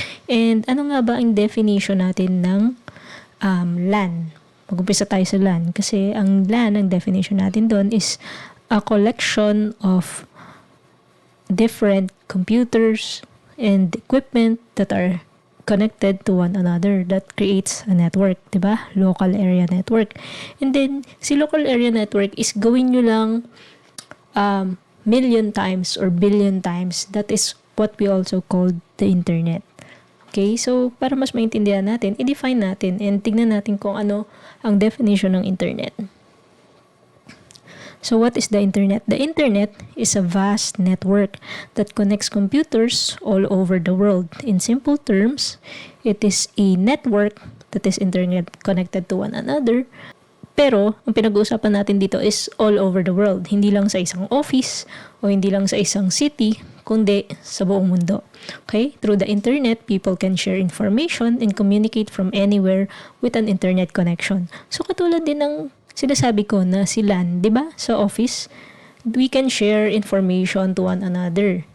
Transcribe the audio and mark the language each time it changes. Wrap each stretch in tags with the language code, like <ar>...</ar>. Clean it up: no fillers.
<tl>And ano nga ba ang definition natin ng LAN? Mag-umpisa tayo sa LAN. Kasi ang LAN, ang definition natin doon</tl> <en>is a collection of different computers and equipment that are connected to one another. That creates a network,</en> <tl>diba?</tl> <en>Local area network. And then, si local area network is</en> <tl>gawin nyo lang</tl> <en>million times or billion times. That is what we also call the internet. Okay, so</en> <tl>para mas maintindihan natin,</tl> <en>i-define natin and</en> <tl>tignan natin kung ano ang</tl> <en>definition ng internet. So what is the internet? The internet is a vast network that connects computers all over the world. In simple terms, it is a network that is internet connected to one another.</en> <tl>Pero, ang pinag-uusapan natin dito</tl> <en>is all over the world.</en> <tl>Hindi lang sa isang office o hindi lang sa isang city, kundi sa buong mundo. Okay?</tl> <en>Through the internet, people can share information and communicate from anywhere with an internet connection.</en> <tl>So, katulad din ng sinasabi ko na si LAN, di ba? Sa office,</tl> <en>we can share information to one another.</en>